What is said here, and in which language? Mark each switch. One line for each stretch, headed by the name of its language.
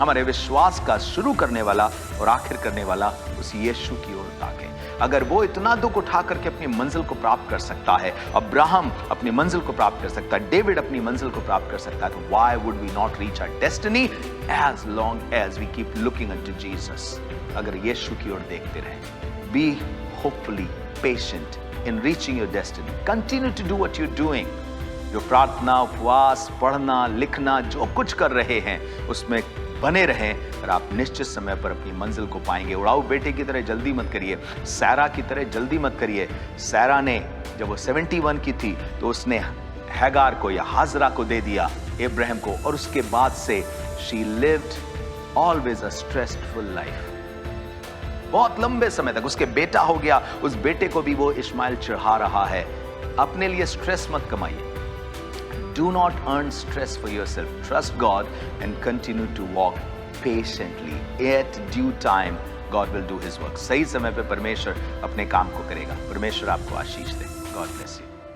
Hindi: हमारे विश्वास का शुरू करने वाला और आखिर करने वाला उस यीशु की ओर ताकें। अगर वो इतना दुख उठा करके अपनी मंजिल को प्राप्त कर सकता है, अब्राहम अपनी मंजिल को प्राप्त कर सकता है, डेविड अपनी मंजिल को प्राप्त कर सकता है, तो
English: Why would we not reach our destiny as long as we keep looking unto Jesus.
Hindi: अगर यीशु की ओर देखते रहें।
English: Be hopefully patient in reaching your destiny. Continue to do what you're doing.
Hindi: जो प्रार्थना, उपवास, पढ़ना, लिखना, जो कुछ कर रहे हैं उसमें बने रहें और आप निश्चित समय पर अपनी मंजिल को पाएंगे। उड़ाऊ बेटे की तरह जल्दी मत करिए, सैरा की तरह जल्दी मत करिए। सैरा ने जब वो 71 की थी तो उसने हैगार को या हाजरा को दे दिया इब्राहिम को, और उसके बाद से
English: she lived always a stressful life.
Hindi: बहुत लंबे समय तक उसके बेटा हो गया, उस बेटे को भी वो इस्माइल चढ़ा रहा है। अपने लिए स्ट्रेस मत कमाइए।
English: Do not earn stress for yourself. Trust God and continue to walk patiently. At due time, God will do His work.
Hindi: सही समय पे परमेश्वर अपने काम को करेगा। परमेश्वर आपको आशीष दे।
English: God bless you.